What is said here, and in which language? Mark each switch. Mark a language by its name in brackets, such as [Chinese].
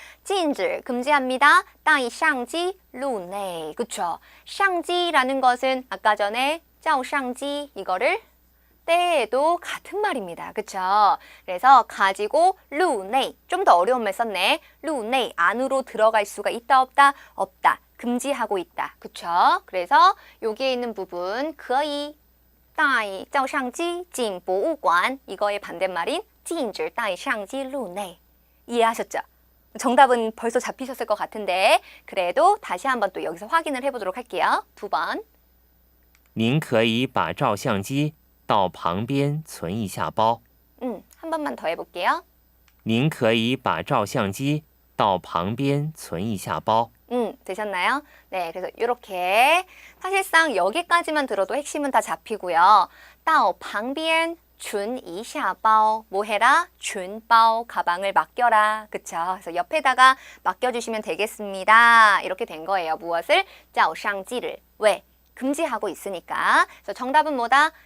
[Korean] 禁止, 금지합니다. [Chinese] 带相机入内, [Korean] 그쵸? 相机라는 것은 아까 전에 照相机 이거를 때에도 같은 말입니다. 그쵸? 그래서 가지고 루네이 좀 더 어려운 말 썼네. 루네이 안으로 들어갈 수가 있다 없다? 없다. 금지하고 있다. 그쵸? 그래서 여기에 있는 부분 [Chinese] 可以带照相机进博物馆 [Korean] 이거의 반대말인 [Chinese] 禁止带相机入内 [Korean] 이해하셨죠? 정답은 벌써 잡히셨을 것 같은데 그래도 다시 한번 또 여기서 확인을 해보도록 할게요. 2번 [Chinese] 您可以把照相机到旁边存一下包。 [Korean] 한 번만 더 해볼게요. [Chinese] 您可以把照相机到旁边存一下包。 [Korean] 되셨나요? 네, 그래서 이렇게 사실상 여기까지만 들어도 핵심은 다 잡히고요. 到旁边준 이샤바오 뭐 해라? 준바오 가방을 맡겨라. 그쵸? 그래서 옆에다가 맡겨주시면 되겠습니다. 이렇게 된 거예요. 무엇을? 照相机를. 왜? 금지하고 있으니까. 그래서 정답은 뭐다?